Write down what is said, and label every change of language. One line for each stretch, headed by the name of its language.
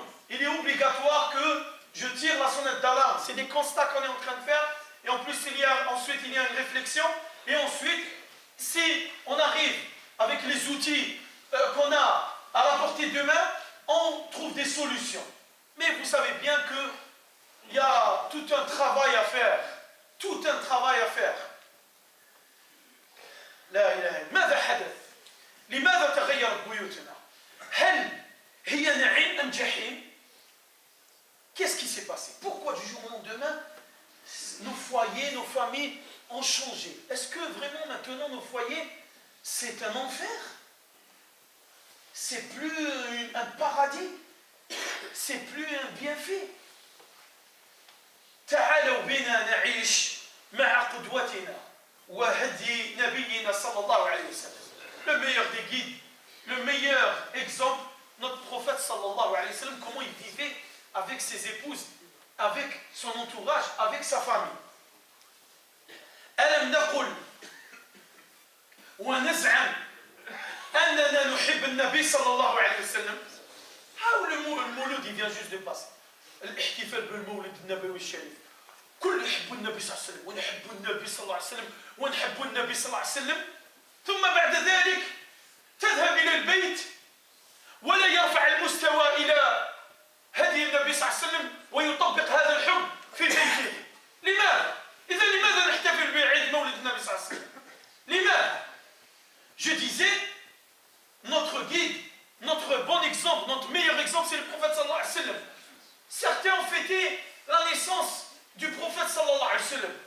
French: Il est obligatoire que je tire la sonnette d'alarme. C'est des constats qu'on est en train de faire et en plus ensuite il y a une réflexion et ensuite si on arrive avec les outils qu'on a à la portée de main, on trouve des solutions. Mais vous savez bien qu'il y a tout un travail à faire. Tout un travail à faire.
Arabic: لا إله إلا ماذا حدث؟ لماذا تغيرت بيوتنا؟ هل هي نعيم أم جحيم؟
French: Qu'est-ce qui s'est passé? Pourquoi du jour au lendemain, nos foyers, nos familles ont changé? Est-ce que vraiment maintenant nos foyers, c'est un enfer? C'est plus un paradis? C'est plus un bienfait?
Arabic: تعالوا بنا نعيش مع قدوتنا وهدي نبينا صلى الله عليه وسلم.
French: Le meilleur des guides, le meilleur exemple, notre prophète sallallahu alayhi wa sallam, comment il vivait avec ses épouses, avec son entourage, avec sa famille.
Arabic: ألم نقل ونزعم أننا نحب النبي صلى الله عليه وسلم.
French: المولود il vient juste de passer.
Arabic: الاحتفال بالمولد النبوي الشريف. كل يحب النبي صلى الله عليه وسلم ونحب النبي صلى الله عليه وسلم ونحب النبي صلى الله عليه وسلم. ثم بعد ذلك تذهب إلى البيت ولا يرفع المستوى إلى هدي النبي صلى الله عليه وسلم ويطبق هذا الحب في بيته. لماذا؟ إذا لماذا نحتفل بعيد مولد النبي صلى الله عليه وسلم؟ لماذا؟
French: Je disais, notre guide, notre bon exemple, notre meilleur exemple, c'est le prophète sallallahu alayhi wa sallam. Certains ont fêté la naissance du prophète sallallahu alayhi wa sallam.